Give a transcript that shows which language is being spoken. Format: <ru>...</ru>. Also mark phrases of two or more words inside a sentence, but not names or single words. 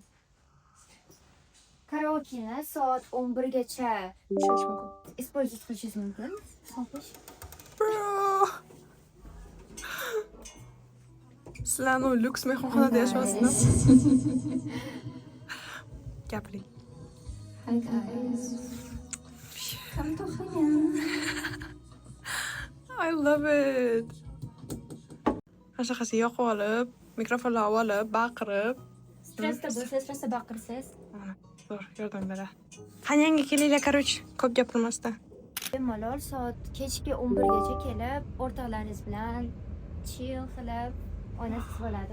<uz>Karaokeni soat 11 gacha ishlash mumkin. использовать qilishingiz mumkin. Xo'sh. Bro. Sizlarni lyuks mehmonxonada yashayapsizlar. Gapiring.</uz> <en>Hi guys. Come to Xo'yan. I love it.</en> <uz>Qashqasi yoqib olib, mikrofonlar olib, baqirib. Stressda bo'lsangiz, stressda baqirsangiz. Zo'r, yordam beradi. Qaniyanga kelinglar, короче, ko'p gapirmasdan. Bemalol soat kechki 11 gacha kelib, o'rtoqlaringiz bilan chill qilib o'ynasiz bo'ladi.</uz>